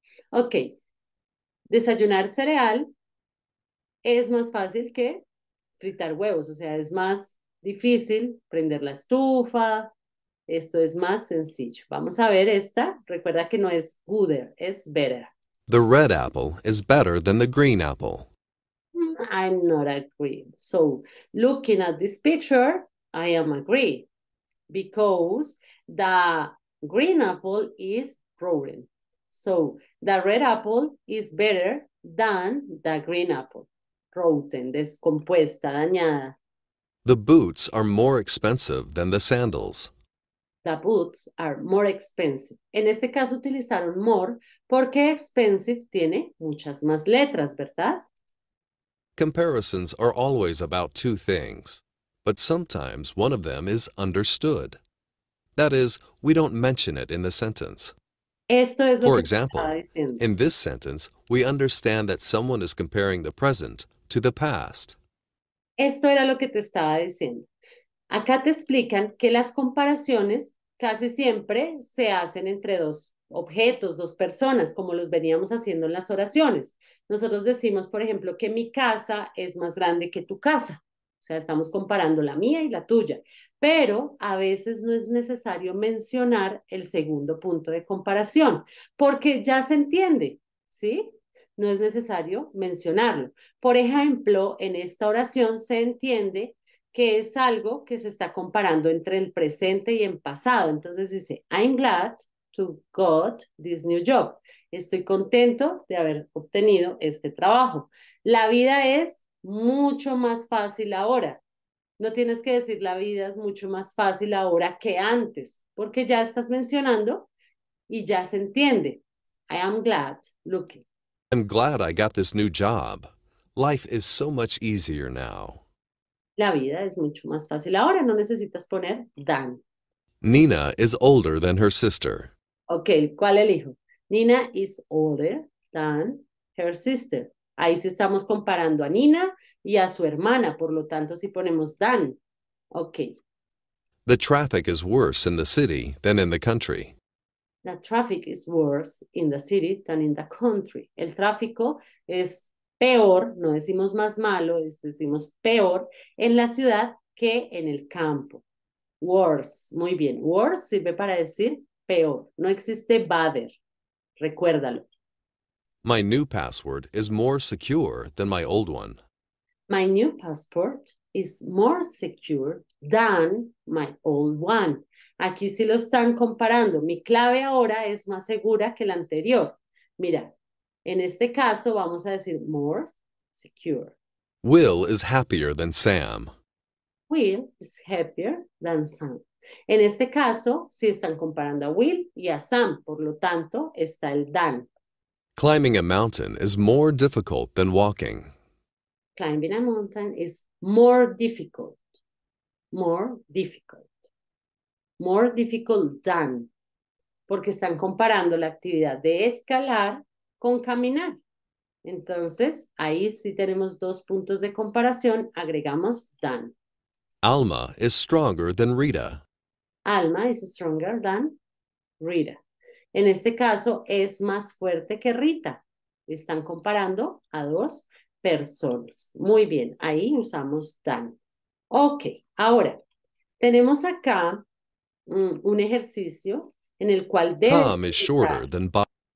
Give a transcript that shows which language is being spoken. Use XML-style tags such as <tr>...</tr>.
<es>Ok, desayunar cereal es más fácil que fritar huevos, o sea, es más difícil prender la estufa, esto es más sencillo. Vamos a ver esta, recuerda que no es gooder, es better.</es> <en>The red apple is better than the green apple. I'm not agree. So, looking at this picture, I am agree because the green apple is rotten. So, the red apple is better than the green apple.</en> <es>Rotten, descompuesta, dañada.</es> <en>The boots are more expensive than the sandals. The boots are more expensive.</en> <es>En este caso utilizaron more porque expensive tiene muchas más letras, ¿verdad?</es> <en>Comparisons are always about two things, but sometimes one of them is understood. That is, we don't mention it in the sentence.</en> <es>Esto es lo</es> <en>For</en> <es>que te estaba</es> <en>example,</en> <es>diciendo.</es> <en>in this sentence, we understand that someone is comparing the present to the past.</en> <es>Esto era lo que te estaba diciendo. Acá te explican que las comparaciones casi siempre se hacen entre dos objetos, dos personas, como los veníamos haciendo en las oraciones. Nosotros decimos, por ejemplo, que mi casa es más grande que tu casa. O sea, estamos comparando la mía y la tuya. Pero a veces no es necesario mencionar el segundo punto de comparación, porque ya se entiende, ¿sí? No es necesario mencionarlo. Por ejemplo, en esta oración se entiende que es algo que se está comparando entre el presente y el pasado. Entonces dice,</es> <en>I'm glad to got this new job.</en> <es>Estoy contento de haber obtenido este trabajo. La vida es mucho más fácil ahora. No tienes que decir la vida es mucho más fácil ahora que antes, porque ya estás mencionando y ya se entiende.</es> <en>I am glad looking. I'm glad I got this new job. Life is so much easier now.</en> <es>La vida es mucho más fácil ahora, no necesitas poner than.</es> <en>Nina is older than her sister.</en> <es>Ok, ¿cuál elijo?</es> <en>Nina is older than her sister.</en> <es>Ahí sí estamos comparando a Nina y a su hermana, por lo tanto, si ponemos than. Ok,</es> <en>The traffic is worse in the city than in the country. the traffic is worse in the city than in the country.</en> <es>El tráfico es peor, no decimos más malo, decimos peor en la ciudad que en el campo. Worse. Muy bien. Worse sirve para decir peor. No existe better. Recuérdalo.</es> <en>My new password is more secure than my old one. My new passport is more secure than my old one.</en> <es>Aquí sí lo están comparando. Mi clave ahora es más segura que la anterior. Mira, en este caso vamos a decir more secure.</es> <en>Will is happier than Sam. Will is happier than Sam.</en> <es>En este caso, sí están comparando a Will y a Sam, por lo tanto, está el than.</es> <en>Climbing a mountain is more difficult than walking. Climbing a mountain is more difficult. More difficult. More difficult than.</en> <es>Porque están comparando la actividad de escalar con caminar. Entonces, ahí sí tenemos dos puntos de comparación, agregamos than.</es> <en>Alma is stronger than Rita. Alma is stronger than Rita.</en> <es>En este caso, es más fuerte que Rita. Están comparando a dos personas. Muy bien, ahí usamos than. Ok, ahora, tenemos acá un ejercicio en el cual</es> <en>Tom is shorter than Bob.</en>